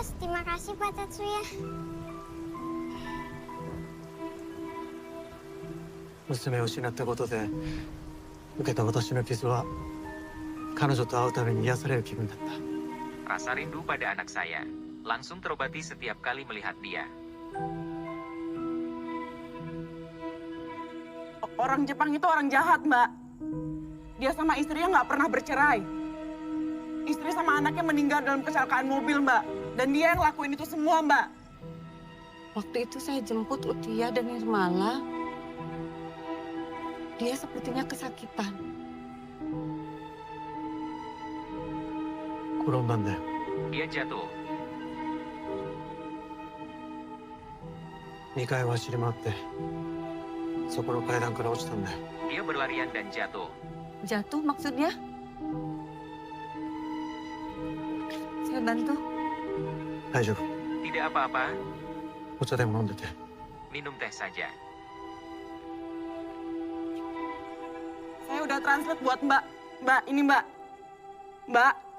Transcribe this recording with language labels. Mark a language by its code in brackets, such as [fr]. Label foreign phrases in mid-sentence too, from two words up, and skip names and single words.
[id] Terima kasih Pak Tetsuya. [ja] 娘を失ったことで受けた私の傷は彼女と会うために癒される気分だった。 [id] Rasa rindu pada anak saya langsung terobati setiap kali melihat dia. Orang Jepang itu orang jahat, Mbak. Dia sama istrinya nggak pernah bercerai. Istri sama anaknya meninggal dalam kecelakaan mobil, Mbak. Dan dia yang lakuin itu semua, Mbak. Waktu itu saya jemput Utia dan Nirmala. Dia sepertinya kesakitan. [ja] 転んだんだよ。 [id] Dia jatuh. [ja] 2 階を走り回ってそこの階段から落ちたんだよ。 [id] Dia berlarian dan jatuh. Jatuh maksudnya? Saya bantu. [ja] 大丈夫。 [id] Tidak apa-apa, [ja] お茶でも飲んでて。 [id] minum teh saja. Saya udah translate buat Mbak. Mbak, ini Mbak. Mbak.